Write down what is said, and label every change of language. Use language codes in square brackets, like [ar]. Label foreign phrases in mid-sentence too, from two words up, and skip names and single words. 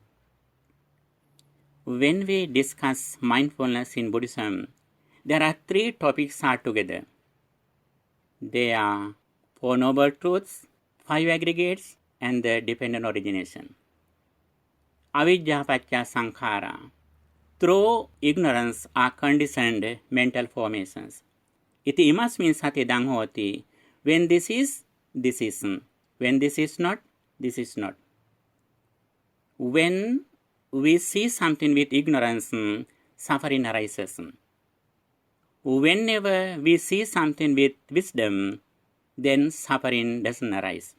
[en] When we discuss mindfulness in Buddhism, there are 3 topics altogether. They are 4 noble truths, 5 aggregates, and the dependent origination. [pi] Avidya paccaya sankhara. [en] Through ignorance are conditioned mental formations. [pi] Iti imasmin satidang hoti. [en] When this is, this is. When this is not, this is not. When we see something with ignorance, suffering arises. Whenever we see something with wisdom, then suffering doesn't arise.